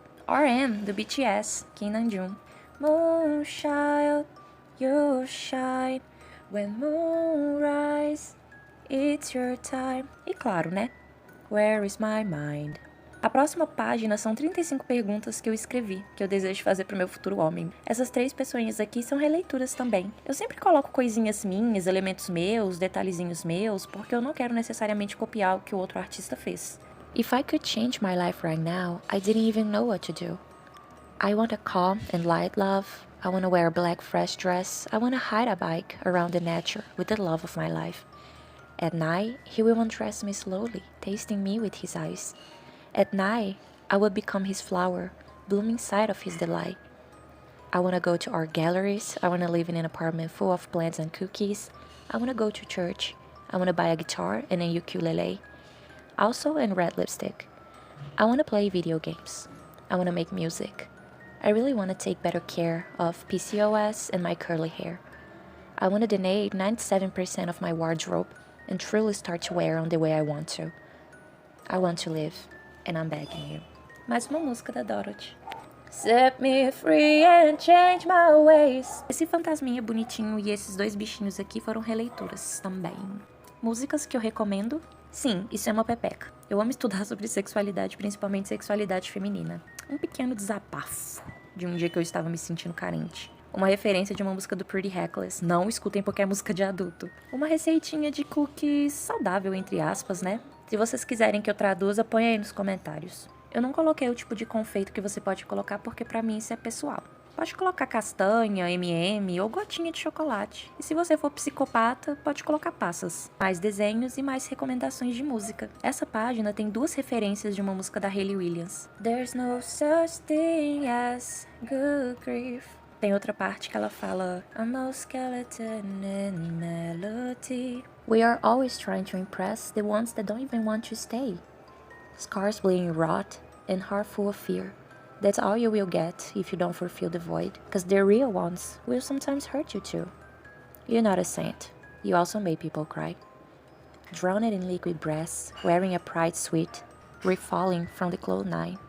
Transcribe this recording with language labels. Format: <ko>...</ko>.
<en>RM, do BTS, Kim Namjoon. Moonchild, you shine when moonrise, it's your time.</en> <pt>E claro, né?</pt> <en>Where is my mind?</en> <pt>A próxima página são 35 perguntas que eu escrevi, que eu desejo fazer pro meu futuro homem. Essas três pessoinhas aqui são releituras também. Eu sempre coloco coisinhas minhas, elementos meus, detalhezinhos meus, porque eu não quero necessariamente copiar o que o outro artista fez.</pt> <en>If I could change my life right now, I didn't even know what to do. I want a calm and light love. I want to wear a black fresh dress. I want to ride a bike around the nature with the love of my life. At night, he will undress me slowly, tasting me with his eyes. At night, I will become his flower, bloom inside of his delight. I want to go to art galleries. I want to live in an apartment full of plants and cookies. I want to go to church. I want to buy a guitar and a ukulele. Also, in red lipstick. I want to play video games. I want to make music. I really want to take better care of PCOS and my curly hair. I want to donate 97% of my wardrobe and truly start to wear on the way I want to. I want to live, and I'm begging you.</en> <pt>Mais uma música da Dorothy.</pt> <en>Set me free and change my ways.</en> <pt>Esse fantasminha bonitinho e esses dois bichinhos aqui foram releituras também. Músicas que eu recomendo? Sim, isso é uma pepeca. Eu amo estudar sobre sexualidade, principalmente sexualidade feminina. Um pequeno desabafo de um dia que eu estava me sentindo carente. Uma referência de uma música do Pretty Reckless. Não escutem porque é música de adulto. Uma receitinha de cookies saudável, entre aspas, né? Se vocês quiserem que eu traduza, põe aí nos comentários. Eu não coloquei o tipo de confeito que você pode colocar porque pra mim isso é pessoal. Pode colocar castanha, M&M ou gotinha de chocolate. E se você for psicopata, pode colocar passas. Mais desenhos e mais recomendações de música. Essa página tem duas referências de uma música da Hayley Williams.</pt> <en>There's no such thing as good grief.</en> <pt>Tem outra parte que ela fala</pt> <en>I'm no skeleton in melody. We are always trying to impress the ones that don't even want to stay. Scars bleeding rot and heart full of fear. That's all you will get if you don't fulfill the void, because the real ones will sometimes hurt you too. You're not a saint. You also made people cry. Drowned in liquid breaths, wearing a pride suite, refalling from the cloud nine.</en>